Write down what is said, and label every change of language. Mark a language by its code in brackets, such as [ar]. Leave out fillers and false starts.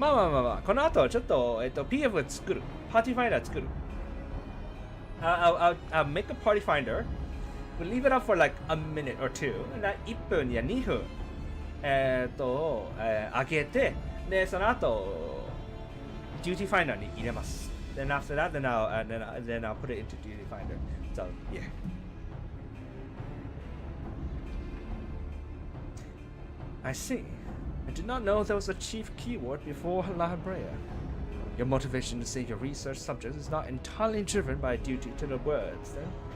[ja] まあこの後はちょっと、PF 作るパーティーファインダー作る。 [en] I'll make a party finder. We'll leave it up for like a minute or two. [ja] 1分や2分上げてでその後 duty finder に入れます。 [en] Then after that, then I'll put it into duty finder. So yeah. I see. I did not know there was a chief keyword before La Brea. Your motivation to save your research subjects is not entirely driven by a duty to the words, then.